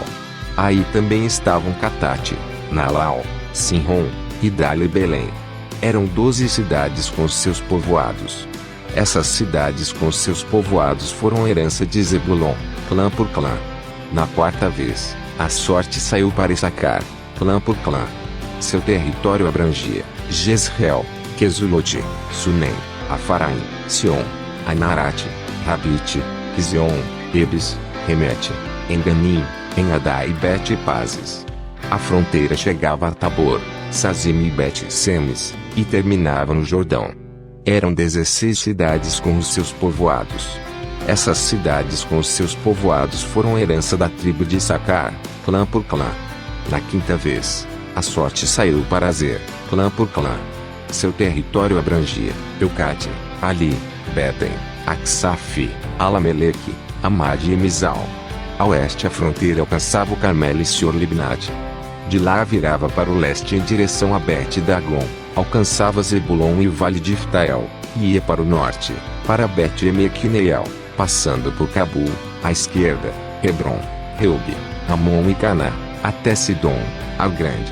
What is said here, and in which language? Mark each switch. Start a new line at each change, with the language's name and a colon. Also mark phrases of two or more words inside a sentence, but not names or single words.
Portuguese: Aí também estavam Catate, Nalau, Sinron, Idal e Belém. Eram 12 cidades com seus povoados. Essas cidades com seus povoados foram herança de Zebulon, clã por clã. Na quarta vez, a sorte saiu para Issacar, clã por clã. Seu território abrangia Jezreel, Quesulote, Sunem, Afaraim, Sion, Anarate, Rabite, Kizion, Ebes, Remete, Enganim, em Adá e Bet-Pazes. A fronteira chegava a Tabor, Sazim e Bet-Semes, e terminava no Jordão. Eram 16 cidades com os seus povoados. Essas cidades com os seus povoados foram herança da tribo de Issacar, clã por clã. Na quinta vez, a sorte saiu para Azer, clã por clã. Seu território abrangia Eucate, Ali, Beten, Aksaf, Alameleque, Amad e Mizal. A oeste a fronteira alcançava o Carmelo e Sior-Libnate. De lá virava para o leste em direção a Bet-Dagon, alcançava Zebulon e o vale de Iftael, e ia para o norte, para Bet-Emequineiel, passando por Cabul, à esquerda, Hebron, Reob, Amon e Caná, até Sidom, a grande.